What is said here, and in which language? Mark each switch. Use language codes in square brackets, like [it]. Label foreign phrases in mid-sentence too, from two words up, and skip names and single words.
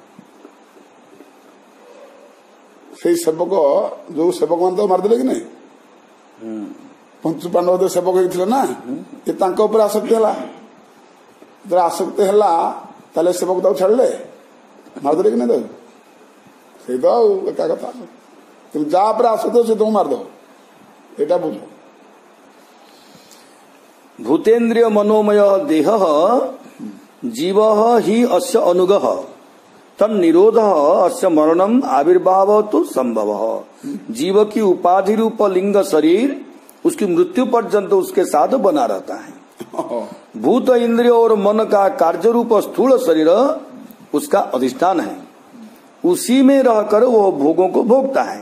[or] ସେଇ ସେବକ ଯୋଉ ସେବକ ମାନେ ତ ମାରିଦେଲେ କି ନାଇଁ, ପଞ୍ଚୁ ପାଣ୍ଡବ ଯୋଉ ସେବକ ହେଇଥିଲେ ନା, ଏ ତାଙ୍କ ଉପରେ ଆସକ୍ତି ହେଲା। ଯେତେବେଳେ ଆସକ୍ତି ହେଲା, ତାହେଲେ ସେବକ ତାକୁ ଛାଡ଼ିଲେ, ମାରିଦେଲେ କି ନାଇଁ ତାକୁ। ସେଇ ତ ଆଉ ଏକା କଥା, କିନ୍ତୁ ଯାହା ଉପରେ ଆସକ୍ତି ସେ ତମକୁ ମାରିଦବ, ଏଇଟା ବୁଝ। [sa] भूतेन्द्रिय मनोमय देह जीव ही अस्य अनुगः तन्निरोध अस्य मरणम आविर्भाव तो संभव। [hi] जीव की उपाधि रूप लिंग शरीर उसकी मृत्यु पर्यंत उसके साथ बना रहता है। भूत इंद्रिय और मन का कार्य रूप स्थूल शरीर उसका अधिष्ठान है, उसी में रहकर वो भोगों को भोगता है।